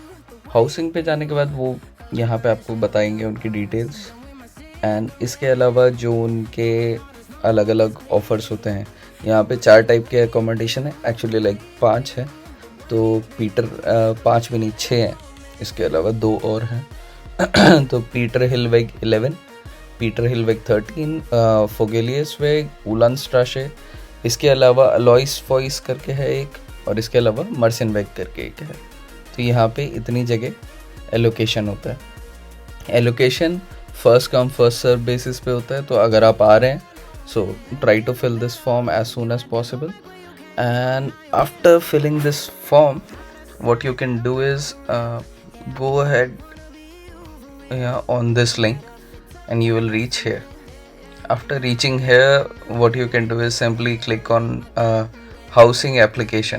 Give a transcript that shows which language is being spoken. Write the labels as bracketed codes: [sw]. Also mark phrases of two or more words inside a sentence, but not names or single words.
[hi] हाउसिंग पे जाने के बाद वो यहाँ पे आपको बताएंगे उनकी डिटेल्स एंड इसके अलावा जो उनके अलग अलग ऑफ़र्स होते हैं। यहाँ पे 4 टाइप के अकोमोडेशन है, [en] actually like [hi] 5 है, तो 5 भी नहीं 6 हैं, इसके अलावा 2 और हैं। तो peter-hille-weg 11, peter-hille-weg 13, Vogelius-Weg, Ulandstraße, इसके अलावा अलॉइस वॉइस करके है एक, और इसके अलावा मर्सिनवेग करके एक है। तो यहाँ पे इतनी जगह एलोकेशन होता है। एलोकेशन [en] first come first serve basis [hi] पे होता है। तो अगर आप आ रहे हैं [en] so try to fill this form as soon as possible, and after filling this form what you can do is go ahead on this link and you will reach here. After reaching here, what you can do is simply click on housing application.